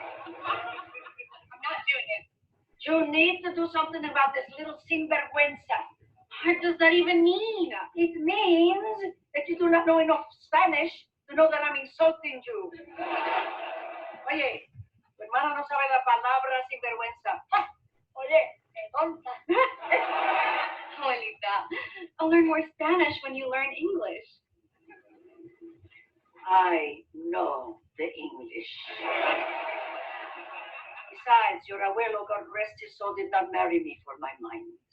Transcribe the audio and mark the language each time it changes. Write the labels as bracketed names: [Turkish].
[English] I'm not doing it. You need to do something about this little sinvergüenza. What does that even mean? It means that you do not know enough Spanish to know that I'm insulting you. [Spanish] Oye, tu hermana no sabe la palabra sinvergüenza. Oye, qué tonta. [English] Abuelita, I'll learn more Spanish when you learn English. I know the English. Besides, your abuelo, God rest his soul, did not marry me for my mind.